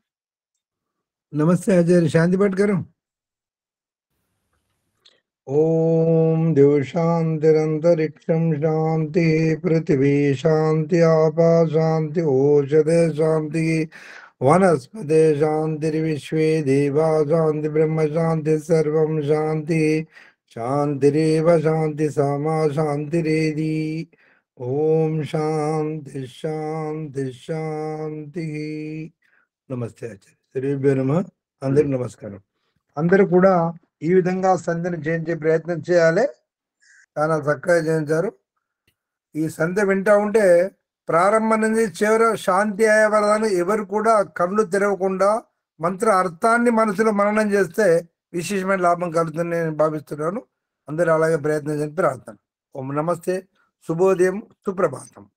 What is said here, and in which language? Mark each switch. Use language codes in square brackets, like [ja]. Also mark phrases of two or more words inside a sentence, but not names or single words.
[hi] नमस्ते आचार्य शांति पाठ करो [sa] ओम देव शांतिरंतरिक्षम शांति पृथ्वी शांति आपा शांति औषधे शांति वनस्पति शांतिर्विश्वे देवा शांति ब्रह्म शांति सर्वं शांति शांतिरेव शांति सामा शांतिरेधि ओम शांति शांति शांति నమస్తే ఆచార్య శ్రీభ్యో నమః [te] అందరికి నమస్కారం అందరూ కూడా ఈ విధంగా సంధ్యను చేయించే ప్రయత్నం చేయాలి చాలా చక్కగా చేయించారు ఈ సంధ్య వింటా ఉంటే ప్రారంభం నుంచి చివర శాంతి అయ్యే వరకు ఎవరు కూడా కళ్ళు తెరవకుండా మంత్ర అర్థాన్ని మనసులో మననం చేస్తే విశేషమైన లాభం కలుగుతుందని నేను భావిస్తున్నాను అందరూ అలాగే ప్రయత్నం చేసి ప్రార్థన ఓం నమస్తే శుభోదయం సుప్రభాతం